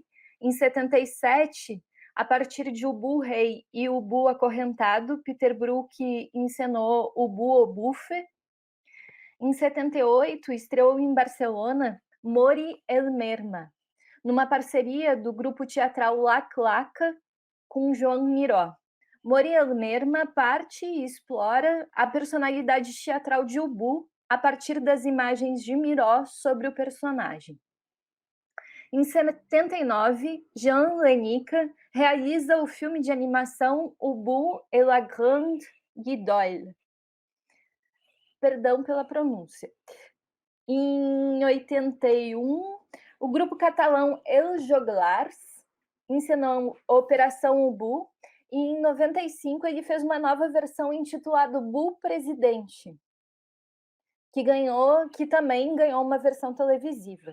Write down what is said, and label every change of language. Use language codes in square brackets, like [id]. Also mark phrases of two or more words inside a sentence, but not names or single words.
[pt] Em 77, a partir de O Búho Rei e O Búho Acorrentado, Peter Brook encenou O Búho au Buffet. Em 78, estreou em Barcelona Mori el Merma, numa parceria do grupo teatral La Claca com Joan Miró. Mori el Merma parte e explora a personalidade teatral de Ubu a partir das imagens de Miró sobre o personagem. Em 79, Jean Lenica realiza o filme de animação Ubu et la Grande Guidole. Perdão pela pronúncia. Em 81, o grupo catalão Els Joglars encenou Operação Ubu, e em 95 ele fez uma nova versão intitulada Bu Presidente, que também ganhou uma versão televisiva.